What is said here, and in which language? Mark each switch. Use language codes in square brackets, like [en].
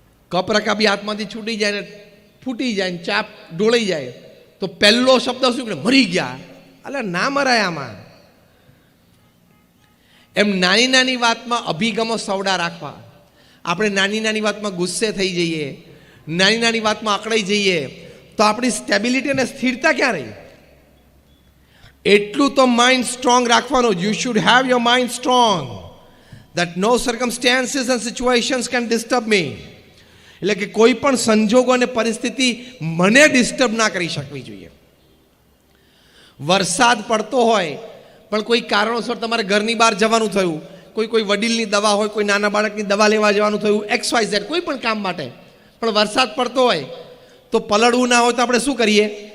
[gu] કપરકા બી હાથમાંથી છૂટી જાય ને ફૂટી જાય ને ચાપ ડોળાઈ જાય તો પહેલો શબ્દ શું કે મરી ગયા, એટલે ના મરાય આમાં. એમ નાની નાની વાતમાં અભિગમો સવડા રાખવા. આપણે નાની નાની વાતમાં ગુસ્સે થઈ જઈએ, નાની નાની વાતમાં અકળાઈ જઈએ તો આપણી સ્ટેબિલિટી અને સ્થિરતા ક્યાં રહી? એટલું તો માઇન્ડ સ્ટ્રોંગ રાખવાનું. [en] You should have your mind strong that no circumstances and situations can disturb me. [gu] એટલે કે કોઈ પણ સંજોગો અને પરિસ્થિતિ મને ડિસ્ટર્બ ના કરી શકવી જોઈએ. વરસાદ પડતો હોય પણ કોઈ કારણોસર તમારે ઘરની બહાર જવાનું થયું, કોઈ વડીલની દવા હોય, કોઈ નાના બાળકની દવા લેવા જવાનું થયું, XYZ કોઈ પણ કામ માટે, પણ વરસાદ પડતો હોય તો પલળવું ના હોય તો આપણે શું કરીએ?